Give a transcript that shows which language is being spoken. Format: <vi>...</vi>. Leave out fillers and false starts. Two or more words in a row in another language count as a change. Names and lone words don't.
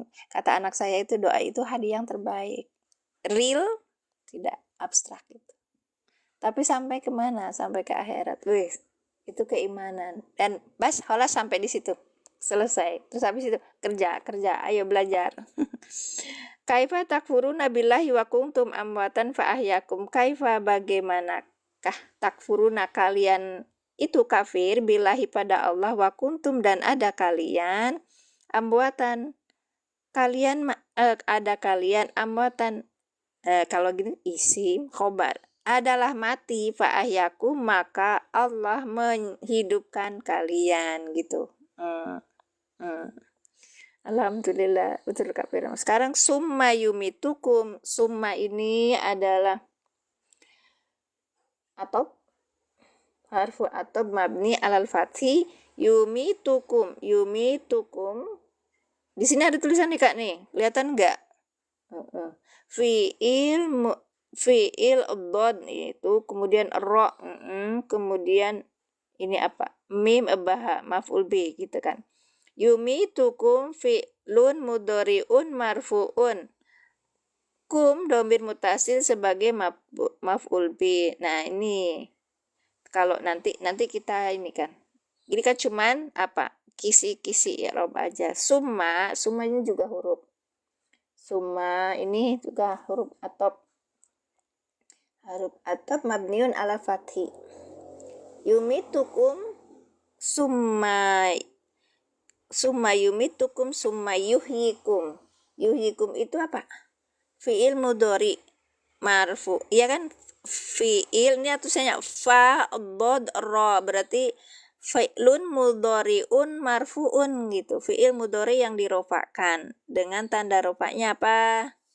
<id>Kata anak saya itu doa itu hadiah yang terbaik. Real, tidak abstrak gitu. Tapi sampai kemana? Sampai ke akhirat. Wih, itu keimanan. Dan bas, holas sampai di situ. Selesai. Terus habis itu kerja, ayo belajar.</id> <ar>كيف تكفرون بالله وكنتم أمواتا فأحياكم.</ar> <id>Kaifa bagaimanakah takfuruna kalian itu kafir billahi pada Allah</id> <ar>وكنتم</ar> <id>dan ada kalian amwatan. Kalian ada kalian amwatan. Kalau gini</id> <ar>اسم خبر</ar> <id>adalah mati</id> <ar>فأحياكم</ar> <id>maka Allah menghidupkan kalian gitu. Alhamdulillah, betul Kak Firman. Sekarang</id> <ar>ثم يميتكم.</ar> <id>Summa ini adalah atau harfu atau</id> <ar>مبني على الفتح يميتكم.</ar> <id>Di sini ada tulisan nih Kak nih. Kelihatan enggak? Fi'il dhad itu kemudian ra, kemudian ini apa? Mim baha</id> <ar>مفعول به</ar> <id>gitu kan.</id> <ar>يميتكم فعل مضارع مرفوع.</ar> <id>Kum</id> <ar>ضمير متصل</ar> <id>sebagai</id> <ar>مفعول به.</ar> <id>Nah, ini kalau nanti kita ini kan. Ini kan cuman apa? Kisi-kisi i'rab aja. Summanya juga huruf. Summa ini juga huruf atop.</id> <ar>حرف عطف مبني على الفتح. يميتكم ثم يميتكم ثم يحييكم.</ar> <id>Yuhyikum itu apa?</id> <ar>فعل مضارع مرفوع.</ar> <id>Iya kan? Fi'il ini tulisannya fa dhad ra berarti</id> <ar>فعل مضارع مرفوع</ar> <id>gitu.</id> <ar>فعل مضارع</ar> <id>yang dirofakkan dengan tanda rofaknya apa?</id>